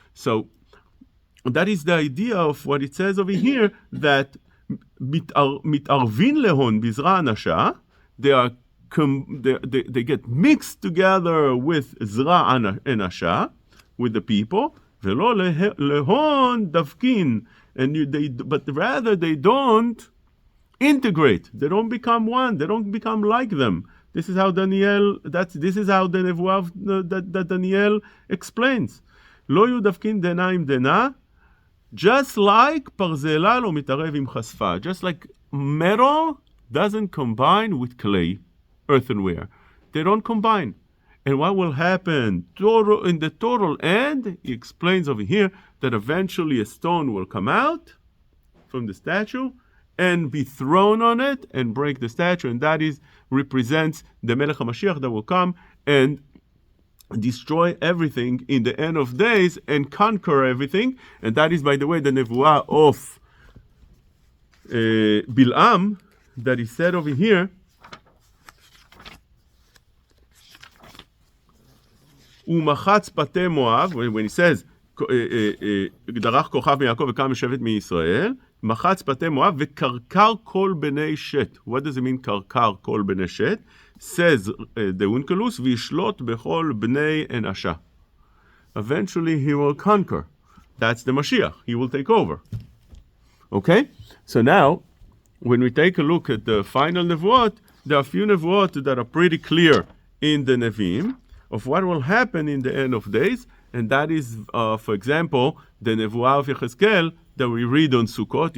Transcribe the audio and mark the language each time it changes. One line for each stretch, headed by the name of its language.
English: So that is the idea of what it says over here, that
Aramaic: מתערבין להון בזרע אנשה,
English: they get mixed together with
Aramaic: זרע אנשה,
English: with the people,
Aramaic: ולא להון דבקין,
English: but rather they don't integrate, they don't become one, they don't become like them. This is how the nevuah that Daniel explains.
Aramaic: לא יהיו דבקין דנה עם דנה,
English: just like
Aramaic: פרזלה לא מתערב עם חשפה,
English: just like metal doesn't combine with clay, earthenware. They don't combine. And what will happen in the total end, he explains over here, that eventually a stone will come out from the statue and be thrown on it and break the statue, and that represents the Melech HaMashiach that will come and destroy everything in the end of days and conquer everything. And that is, by the way, the nevuah of Bil'am that is said over here.
Hebrew: ומחץ פתי מואב,
English: when he says,
Hebrew: דרך כוכב מיעקב וקם משבט מישראל, מחץ פתי מואב וקרקר כל בני שת.
English: What does it mean,
Hebrew: קרקר כל בני שת?
English: Says the Unkelus,
Aramaic: וישלוט בכל בני אנשה.
English: Eventually he will conquer. That's the Mashiach. He will take over. Okay? So now, when we take a look at the final Nevuot, there are a few Nevuot that are pretty clear in the Nevi'im of what will happen in the end of days, and that is, for example, the Nevuah of Yechezkel that we read on Sukkot.